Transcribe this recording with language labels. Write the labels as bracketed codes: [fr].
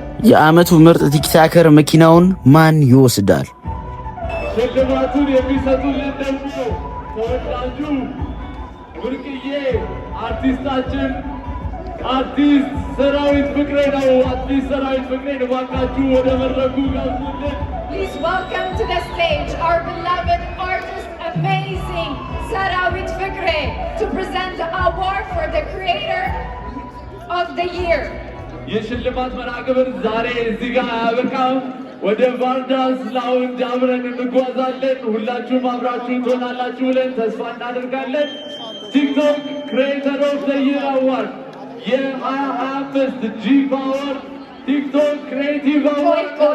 [am] የዓመቱ ምርጥ ቲክቶከር መኪናውን ማን ይወስዳል? ሽልማቱን የሚሰጡልን ደግሞ ተወዳጁ ብርቅዬ አርቲስታችን አዲስ ሰራዊት ፍቅሬ ነው። አዲስ ሰራዊት ፍቅሬ ነው። እባካችሁ ወደ መድረኩ ጋብዙልን። [en] Please welcome to the stage our beloved artist, amazing Sarawit Fikre, to present the award for the Creator of the Year. [am] የሽልማት መርሃ ግብር ዛሬ እዚህ ጋር አያበቃም። ወደ ቫርዳስ ላውንጅ አብረን እንጓዛለን። ሁላችሁም አብራችሁ ትሆናላችሁ ብለን ተስፋ እናደርጋለን። ቲክቶክ ክሬተር ኦፍ ዘ ይር አዋርድ የ2025 ጂ ፓወር ቲክቶክ ክሬቲቭ አዋርድ